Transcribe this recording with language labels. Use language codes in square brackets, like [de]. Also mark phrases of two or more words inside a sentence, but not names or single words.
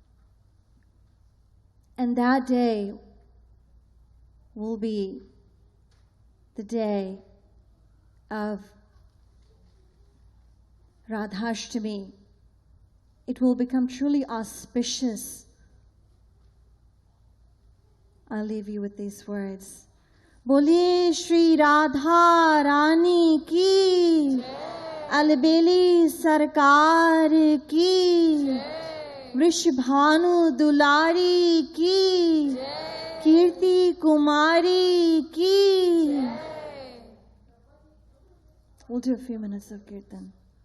[en] And that day will be the day of Radhashtami. It will become truly auspicious. I'll leave you with these words. [hi] बोलिए श्री राधा रानी की, अलबेली सरकार की, वृषभानु दुलारी की, कीर्ति कुमारी की. [en] We'll do a few minutes of Kirtan.